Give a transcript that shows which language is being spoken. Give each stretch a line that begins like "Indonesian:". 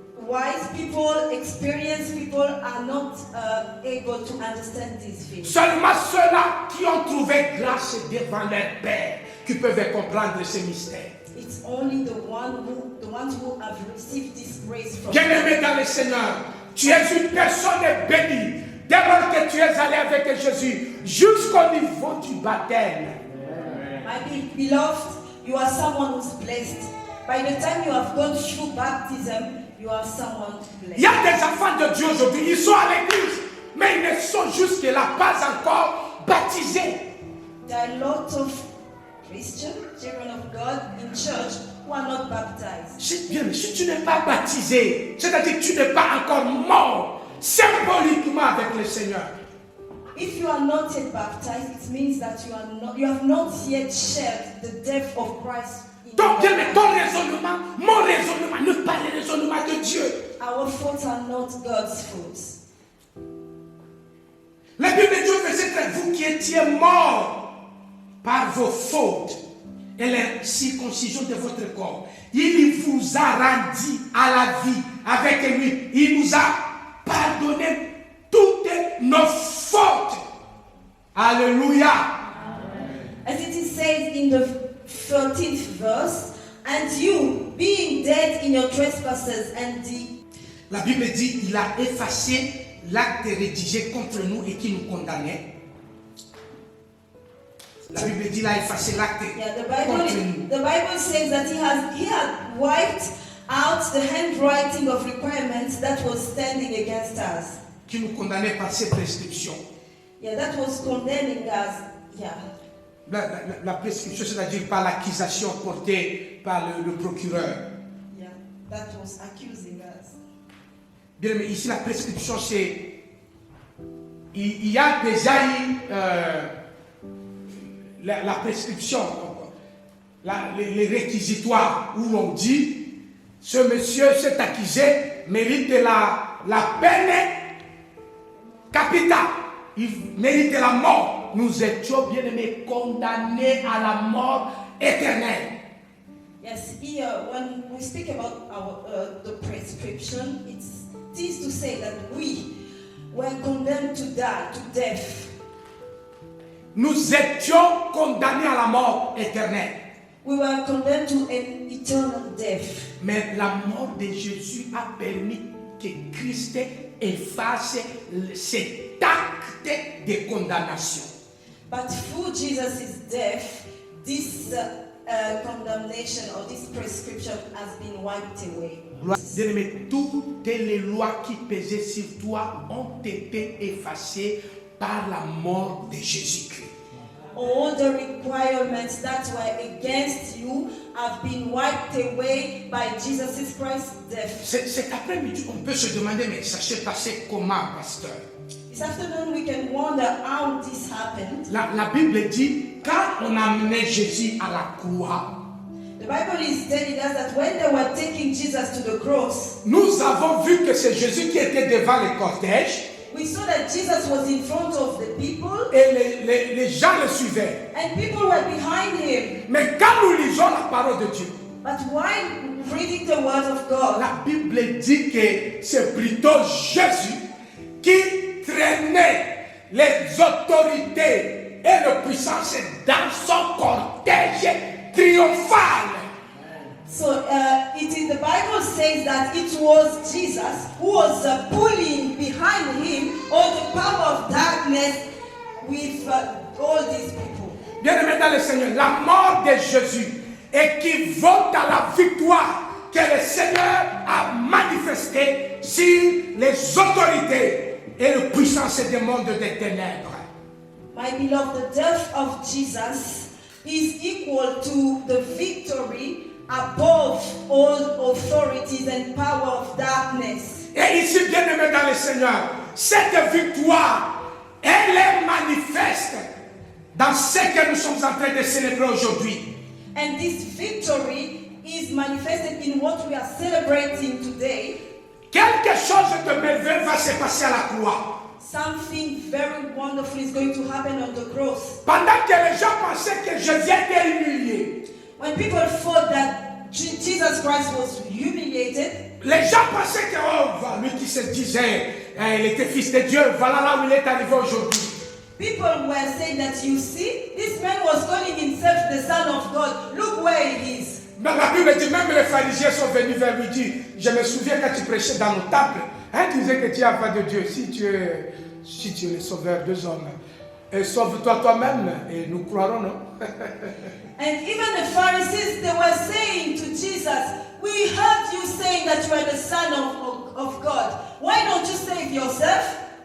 English: wise people, experienced people are not able to understand these things.
French: Seulement ceux-là qui ont trouvé grâce devant leur Père qui peuvent comprendre ces mystères.
English: It's only the ones who have received this grace from
French: Bien-aimé dans le Seigneur, tu es une personne bénie. Dès lors que tu es allé avec Jésus jusqu'au niveau du baptême.
English: My beloved, you are someone who's blessed. By the time you have gone through baptism, you are someone blessed.
French: Il y a des enfants de Dieu aujourd'hui, ils sont à l'église, mais ils ne sont jusque-là pas encore baptisés.
English: There are lots of Christian children of God in church who are not baptized.
French: C'est bien, mais si tu n'es pas baptisé, c'est-à-dire que tu n'es pas encore mort symboliquement avec le Seigneur.
English: If you are not yet baptized, it means that you have not yet shared the death of Christ.
French: Donc, bien, mais ton raisonnement, mon raisonnement, ne pas le raisonnement de Dieu.
English: Our thoughts are not God's thoughts.
French: La Bible de Dieu faisait que vous qui étiez morts par vos fautes et la circoncision de votre corps, il vous a rendu à la vie avec lui. Il nous a pardonné toutes nos fautes. Alléluia.
English: As it is said in the 13th verse, and you, being dead in your trespasses and
French: La Bible dit il a effacé l'acte rédigé contre nous et qui nous condamnait. La Bible dit il a effacé l'acte contre nous.
English: The Bible says that he had wiped out the handwriting of requirements that was standing against us.
French: Qui nous condamnait par ses prescriptions.
English: Yeah, that was condemning us. Yeah.
French: La prescription, c'est-à-dire par l'accusation portée par le procureur.
English: that was accusing us.
French: Bien, mais ici, la prescription, c'est... Il y a déjà eu la prescription, les réquisitoires, où on dit, ce monsieur, cet accusé, mérite la peine capitale. Il mérite la mort. Nous étions, bien aimés, condamnés à la mort éternelle.
English: Yes, here when we speak about the prescription, it is to say that we were condemned to die, to death.
French: Nous étions condamnés à la mort éternelle.
English: We were condemned to an eternal death.
French: Mais la mort de Jésus a permis que Christ efface cet acte de condamnation.
English: But through Jesus' death, this condemnation or this prescription has been wiped away.
French: Bien-aimé, toutes les lois qui pesaient sur toi ont été effacées par la mort de Jésus-Christ.
English: All the requirements that were against you have been wiped away by Jesus Christ's death.
French: Cet après-midi, on peut se demander, mais ça s'est passé comment, pasteur?
English: This afternoon we can wonder how this happened.
French: La Bible dit, quand on amenait Jésus à la croix,
English: The Bible is telling us that when they were taking Jesus to the cross,
French: nous avons vu que c'est Jésus qui était devant le cortège
English: we saw that Jesus was in front of the people
French: et les gens le suivaient.
English: and people were behind him.
French: Mais quand nous lisons la parole de Dieu,
English: But while reading the word of God,
French: la Bible dit que c'est plutôt Jésus qui traînait les autorités et les puissances dans son cortège triomphal.
English: so the Bible says that it was Jesus who was pulling behind him all the power of darkness with all these people.
French: Bien-aimés dans le Seigneur, la mort de Jésus équivaut à la victoire que le Seigneur a manifestée sur les autorités et les puissances des mondes des ténèbres.
English: My beloved, the death of Jesus is equal to the victory above all authorities and power of darkness.
French: Et ici, bien-aimés dans le Seigneur, cette victoire, elle est manifeste dans ce que nous sommes en train de célébrer aujourd'hui.
English: And this victory is manifested in what we are celebrating today.
French: Quelque chose de merveilleux va se passer à la croix.
English: Something very wonderful is going to happen on the cross.
French: Pendant que les gens pensaient que Jésus était humilié,
English: When people thought that Jesus Christ was humiliated,
French: les gens pensaient que lui qui se disait, il était fils de Dieu, voilà là où il est arrivé aujourd'hui.
English: people were saying that, you see, this man was calling himself the Son of God. Look where he is.
French: Mais la Bible dit, même les pharisiens sont venus vers lui dire, je me souviens quand tu prêchais dans le temple, tu disais que tu es enfant de Dieu, si tu es le sauveur des hommes, sauve-toi toi-même et nous croirons, non?
English: And even the Pharisees, they were saying to Jesus, we heard you saying that you are the Son of God. Why don't you save yourself?